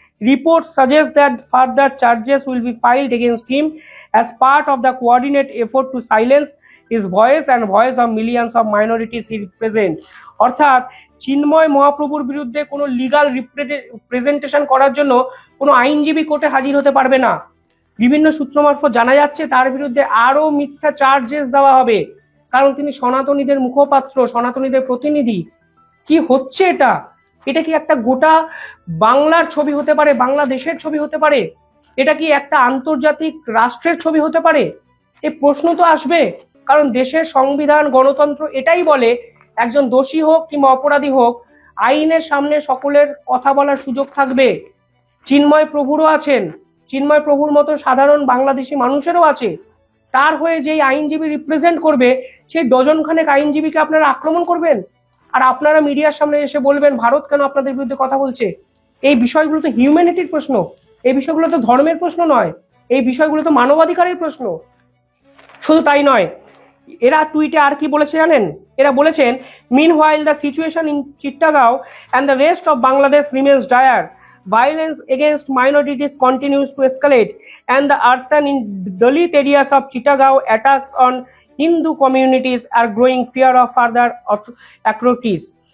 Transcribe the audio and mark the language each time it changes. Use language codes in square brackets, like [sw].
[en] Reports suggest that further charges will be filed against him as part of the coordinated effort to silence his voice and voice of millions of minorities he represent. [bn] অর্থাৎ চিন্ময় মহাপ্রভুর বিরুদ্ধে কোনো legal representation করার জন্য কোনো আইনজীবী কোর্টে হাজির হতে পারবে না। বিভিন্ন সূত্র মারফত জানা যাচ্ছে তার বিরুদ্ধে আরো মিথ্যা চার্জেস দেওয়া হবে, কারণ তিনি সনাতনীদের মুখপাত্র, সনাতনীদের প্রতিনিধি। কি হচ্ছে এটা? এটা কি একটা গোটা বাংলার ছবি হতে পারে, বাংলাদেশের ছবি হতে পারে? এটা কি একটা আন্তর্জাতিক রাষ্ট্রের ছবি হতে পারে? এই প্রশ্ন তো আসবে, কারণ দেশের সংবিধান, গণতন্ত্র এটাই বলে একজন দোষী হোক কিংবা অপরাধী হোক, আইনের সামনে সকলের কথা বলার সুযোগ থাকবে। চিন্ময় প্রভুরও আছেন, চিন্ময় প্রভুর মতো সাধারণ বাংলাদেশি মানুষেরও আছে। তার হয়ে যেই আইনজীবী রিপ্রেজেন্ট করবে, সেই ডজনখানেক আইনজীবীকে আপনারা আক্রমণ করবেন, আর আপনারা মিডিয়ার সামনে এসে বলবেন ভারত কেন আপনাদের বিরুদ্ধে কথা বলছে। এই বিষয়গুলো তো হিউম্যানিটির প্রশ্ন, এই বিষয়গুলো তো ধর্মের প্রশ্ন নয়, এই বিষয়গুলো তো মানবাধিকারের প্রশ্ন। শুধু তাই নয়, এরা টুইটে আর কি বলেছে জানেন? এরা বলেছেন, [en] meanwhile the situation in Chittagong and the rest of Bangladesh remains dire. Violence against minorities continues to escalate, and the arson in Dalit areas of Chittagong attacks on Hindu communities are growing fear of further atrocities.